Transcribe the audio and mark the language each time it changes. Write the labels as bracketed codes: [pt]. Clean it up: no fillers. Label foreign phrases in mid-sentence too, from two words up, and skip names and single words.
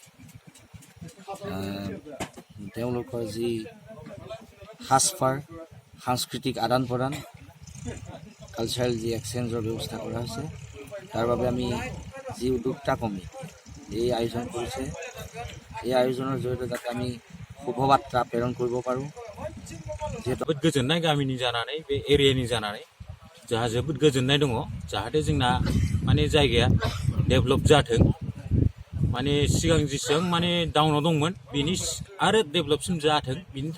[as] তেওঁলোকৰ যি সাজপাৰ, সাংস্কৃতিক আদান প্ৰদান, কালচাৰেল যি এক্সচেঞ্জৰ ব্যৱস্থা কৰা হৈছে, তাৰ বাবে আমি যি উদ্যোক্তা কমিটি এই আয়োজন কৰিছে, এই আয়োজনৰ জৰিয়তে যাতে আমি শুভবাৰ্তা প্ৰেৰণ কৰিব পাৰোঁ। [brx] जोबोद गोजोननाय गामिनि जानानै, बे एरियानि जानानै जोंहा जोबोद गोजोननाय दङ। जाहाथे जोंना जायगाया डेभेलप जाथों, सिगां जेसेबां डाउनाव दंमोन बेनि आरो डेभेलपसिन जाथों, बिनि